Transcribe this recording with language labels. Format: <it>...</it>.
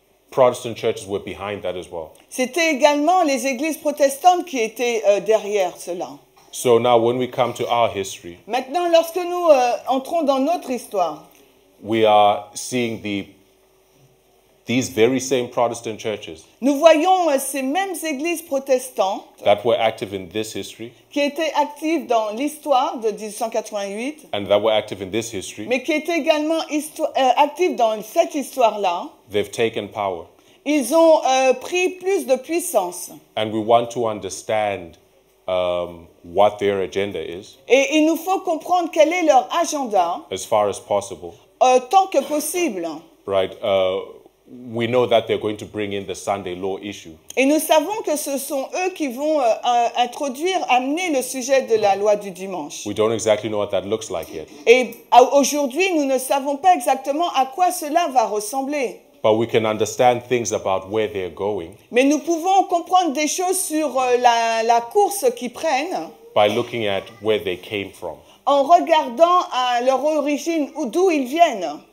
<en>Protestant churches were behind that as well.</en> <fr>C'était également les églises protestantes qui étaient derrière cela.</fr> <en>So now when we come to our history,</en> <fr>Maintenant, lorsque nous entrons dans notre histoire,</fr> <en>we are seeing these very same Protestant churches</en> <fr>nous voyons ces mêmes églises protestantes</fr> <en>that were active in this history</en> <fr>qui étaient actives dans l'histoire de 1888,</fr> <en>and that were active in this history.</en> <fr>mais qui étaient également actives dans cette histoire-là.</fr> <en>They've taken power.</en> <fr>Ils ont pris plus de puissance.</fr> <en>And we want to understand what their agenda is</en> <fr>Et il nous faut comprendre quel est leur agenda,</fr> <en>as far as possible.</en> <fr>tant que possible.</fr> <en>Right? We know that they're going to bring in the Sunday law issue.</en> <fr>Et nous savons que ce sont eux qui vont amener le sujet de la loi du dimanche.</fr> <en>We don't exactly know what that looks like yet.</en> <fr>Et aujourd'hui, nous ne savons pas exactement à quoi cela va ressembler.</fr> <en>But we can understand things about where they're going</en> <fr>Mais nous pouvons comprendre des choses sur la course qu'ils prennent</fr> <en>by looking at where they came from,</en> <fr>en regardant à leur origine ou d'où ils viennent,</fr>